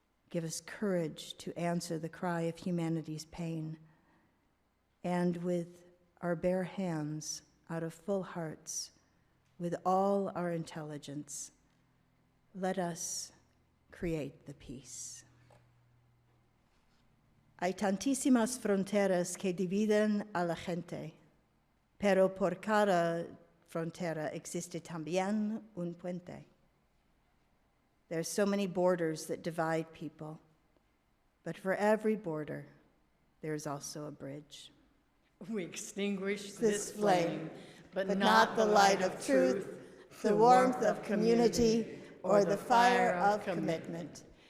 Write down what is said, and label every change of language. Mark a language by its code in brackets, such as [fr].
[en] Give us courage to answer the cry of humanity's pain. And with our bare hands, out of full hearts, with all our intelligence, let us create the peace. [es] Hay tantísimas fronteras que dividen a la gente, pero por cada frontera existe también un puente. [en] There's so many borders that divide people, but for every border, there's also a bridge. We extinguish This flame, but not the light of truth, the warmth of community, or the fire of commitment.